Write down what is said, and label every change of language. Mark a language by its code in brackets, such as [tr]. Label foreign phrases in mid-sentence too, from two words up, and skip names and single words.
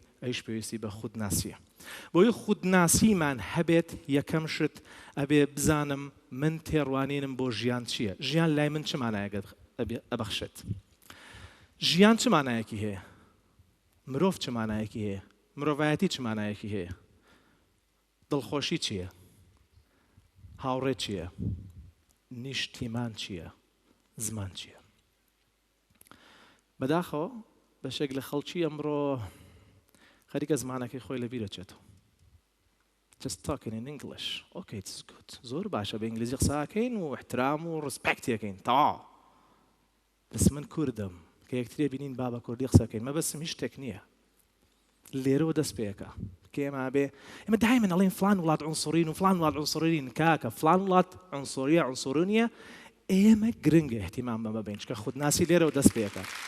[ckb] ئەیش پێویستی بە خودناسیە بۆی خودناسیمان هەبێت یەکەم شت ئەبێ بزانم من تێڕوانینم بۆ ژیان چییە ژیان لای من چمانایەگەت ئەبەخشێت ژیان چ مانایەکی هەیە مرۆڤ چ مانایەکی هەیە مرۆڤایەتی چ مانایەکی هەیە دڵخۆشی چییە هاوڕێ چییە نیشتیمان چییە زمان چییە بەداخەوە بەشێک لە خەڵکی ئەمڕۆ خەریکە زمانەکەی خۆی لە بیرەچێتەوە [en] just talking in English okay it's good [ckb] زۆر باشە بە ئینگلیزی قساکەین و احترام و ڕسپێکتێکەین تەواو بس من کوردم کە یەکترێ بینین با بە کوردی قسەکەین مەبەستم هیچ شتێک نییە لێرەوە دەست پێەکە کە ئێمە بێ ئێمە دایمەن ئەڵێن فلان وڵات عنسوڕین و فلان وڵات عنسوڕین کاکە فلان وڵات عنسوریە عنسوڕونیە ئێمە گرنگە احتیمام بەمە بین چکە خودناسی لێرەوە دەست پێەکە